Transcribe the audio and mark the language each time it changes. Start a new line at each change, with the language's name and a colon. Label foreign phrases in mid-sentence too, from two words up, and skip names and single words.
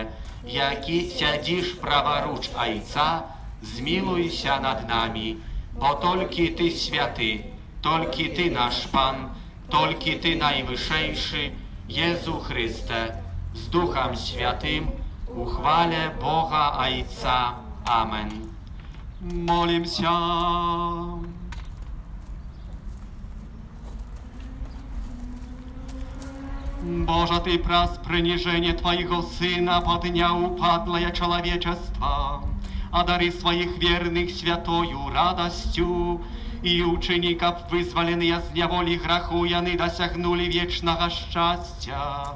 Polish: Jaki siedzisz praworucz Ojca, zmiłuj się nad nami, bo tylko Ty święty, tylko Ty nasz Pan, tylko Ty najwyższy, Jezu Chryste, z Duchem Świętym, uchwale Boga Ojca. Amen. Molim się.
Russian: Боже, Ты праз принижение Твоего Сына поднял упадлое человечество, одари своих верных святою радостью, и учеников, вызволенные с неволи греху, они досягнули вечного счастья.